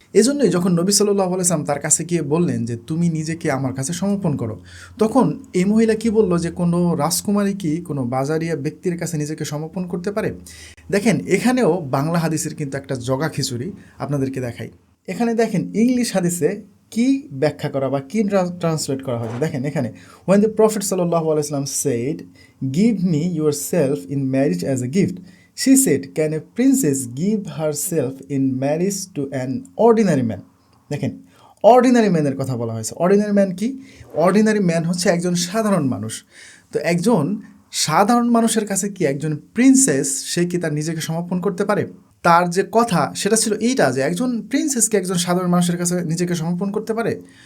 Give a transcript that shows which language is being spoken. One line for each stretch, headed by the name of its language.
Bangla: এজন্যই যখন নবী সাল্লাল্লাহু আলাইহি ওয়াসাল্লাম তার কাছে গিয়ে বললেন যে তুমি নিজেকে আমার কাছে সমর্পণ করো, তখন এই মহিলা কি বলল যে কোনো রাজকুমারী কি কোনো বাজারিয়া ব্যক্তির কাছে নিজেকে সমর্পণ করতে পারে? দেখেন এখানেও বাংলা হাদিসের কিন্তু একটা জগা খিচুড়ি আপনাদেরকে দেখাই। এখানে দেখেন ইংলিশ হাদিসে কি ব্যাখ্যা করা বা কি ট্রান্সলেট করা হয়েছে। দেখেন এখানে,
English: when the Prophet sallallahu alaihi wasallam said, "Give me yourself in marriage as a gift," she said, "Can a princess give herself in marriage to an ordinary man?"
Bangla: দেখেন অর্ডিনারি ম্যানের কথা বলা হয়েছে। অর্ডিনারি ম্যান কি? Ordinary man হচ্ছে একজন সাধারণ মানুষ। তো একজন সাধারণ মানুষের কাছে কি একজন প্রিন্সেস, সে কি তার নিজেকে সমর্পণ করতে পারে? তার যে কথা সেটা ছিল এইটা যে একজন প্রিন্সেসকে একজন সাধারণ মানুষের কাছে নিজেকে সমর্পণ করতে পারে।